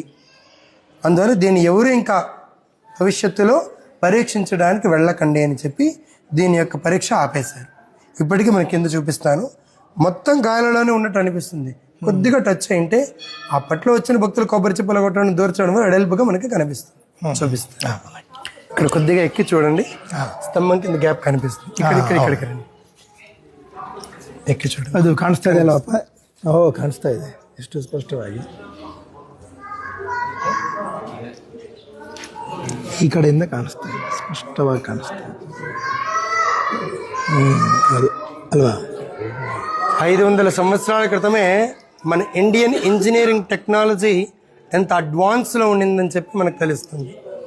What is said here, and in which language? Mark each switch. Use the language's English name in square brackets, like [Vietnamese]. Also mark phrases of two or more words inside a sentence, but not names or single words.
[Telugu] అందువల్ల దీన్ని ఎవరు ఇంకా భవిష్యత్తులో పరీక్షించడానికి వెళ్ళకండి అని చెప్పి దీని యొక్క పరీక్ష ఆపేశారు. ఇప్పటికీ మనకి కింద చూపిస్తాను. మొత్తం గాలిలోనే ఉన్నట్టు అనిపిస్తుంది, కొద్దిగా టచ్ అయింటే అప్పట్లో వచ్చిన భక్తులు కొబ్బరి చిప్పలు కొట్టడం, దూర్చడం వెడల్పుగా మనకి కనిపిస్తుంది. చూపిస్తాను. ఇక్కడ కొద్దిగా ఎక్కి చూడండి, స్తంభం కింద గ్యాప్ కనిపిస్తుంది. ఇక్కడికి రండి, ఎక్కి చూడు [Kannada] ಅದು ಕಾಣಿಸ್ತಾ ಇದೆಯಲ್ಲಪ್ಪ. ಕಾಣಿಸ್ತಾ ಇದೆ ಎಷ್ಟು ಸ್ಪಷ್ಟವಾಗಿ. ಈ ಕಡೆಯಿಂದ ಕಾಣಿಸ್ತಾ ಇದೆ, ಸ್ಪಷ್ಟವಾಗಿ ಕಾಣಿಸ್ತಾ ಇದೆ. ಅದು ಅಲ್ವಾ, [Telugu] 500 సంవత్సరాల క్రితమే మన [English] Indian engineering technology [Telugu] ఎంత అడ్వాన్స్లో ఉండిందని చెప్పి మనకు తెలుస్తుంది.